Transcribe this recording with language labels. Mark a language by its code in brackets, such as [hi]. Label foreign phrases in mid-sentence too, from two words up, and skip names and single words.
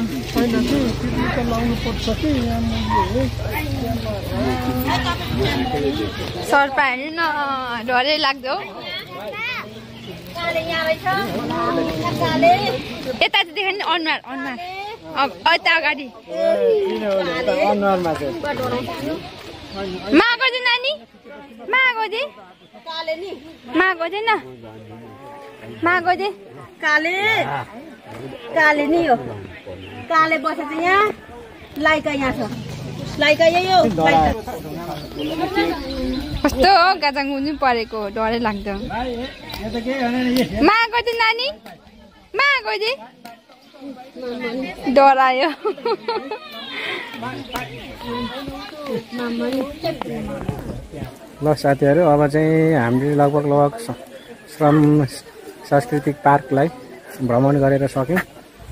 [ne] सर्पा हेर्नु न डरै लाग्दो यता चाहिँ देख्यो नि अनुहार अनुहार यता अगाडि मागो दे नानी मागो दे मागो दे न मागो दे काले काले नि हो काले बसेछ यहाँ लाइका यहाँ छ लाइका यही हो कस्तो गाजाङ हुनु परेको डरै लाग्दो मागो दे नानी मागो दे डरायो ल साथीहरू अब चाहिँ हामीले लगभग श्रम सांस्कृतिक पार्कलाई भ्रमण गरेर सक्यौँ।